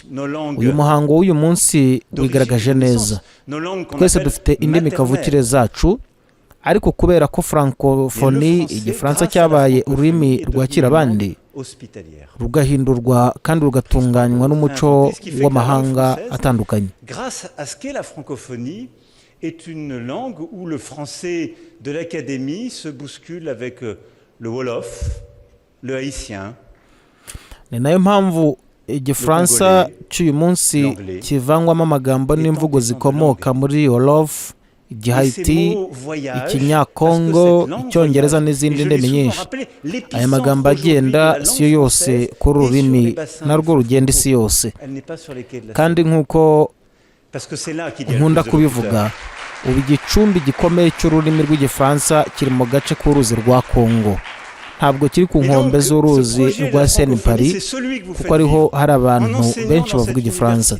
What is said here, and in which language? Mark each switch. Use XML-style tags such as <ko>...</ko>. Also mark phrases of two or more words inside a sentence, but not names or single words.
<rw>uyu muhango w'uyu munsi wigaragaje neza. twese dufite indimi kavukire zacu, ariko kubera ko francophonie igifaransa cyabaye ururimi rwakira abandi, rugahindurwa kandi rugatunganywa n'umuco w'amahanga atandukanye.</rw> <fr>est une langue où le français de l'académie se bouscule avec le Wolof, le haïtien.</fr> <rw>ni nayo mpamvu igifaransa cy'uyu munsi kivangwamo amagambo n'imvugo zikomoka muri Wolof, igihayiti, ikinyakongo, icyongereza n'izindi ndimi nyinshi. Aya magambo agenda si yo yose kuri ururimi narwo rugenda isi yose, kandi nk'uko nkunda kubivuga, ubu igicumbi gikomeye cy'ururimi rw'igifaransa kiri mu gace k'uruzi rwa Kongo, ntabwo kiri ku nkombe z'uruzi rwa Seine-Paris, kuko ariho hari abantu benshi bavuga igifaransa.</rw>